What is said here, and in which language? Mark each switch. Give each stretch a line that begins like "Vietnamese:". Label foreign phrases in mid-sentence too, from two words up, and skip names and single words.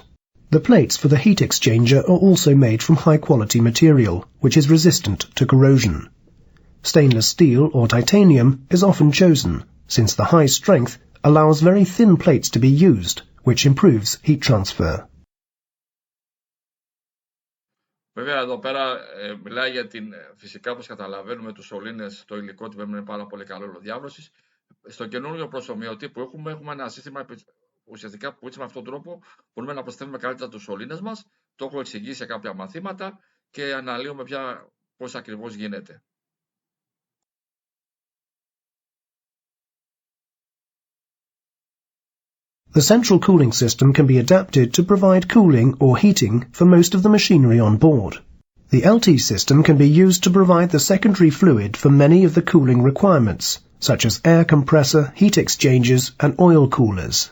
English: The plates for the heat exchanger are also made from high-quality material, which is resistant to corrosion. Stainless steel or titanium is often chosen, since the high strength allows very thin plates to be used, which improves heat transfer.
Greek: Βέβαια εδώ πέρα μιλάει για την, φυσικά όπως καταλαβαίνουμε τους σωλήνες, το υλικό του είναι πάρα πολύ καλό ολοδιάβρωσης. Στο καινούριο προσωμιωτή που έχουμε ένα σύστημα ουσιαστικά που έτσι με αυτόν τον τρόπο μπορούμε να προσθέτουμε καλύτερα τους σωλήνες μας. Το έχω εξηγήσει σε κάποια μαθήματα και αναλύουμε πια πώς ακριβώς γίνεται.
English: The central cooling system can be adapted to provide cooling or heating for most of the machinery on board. The LT system can be used to provide the secondary fluid for many of the cooling requirements, such as air compressor, heat exchangers, and oil coolers.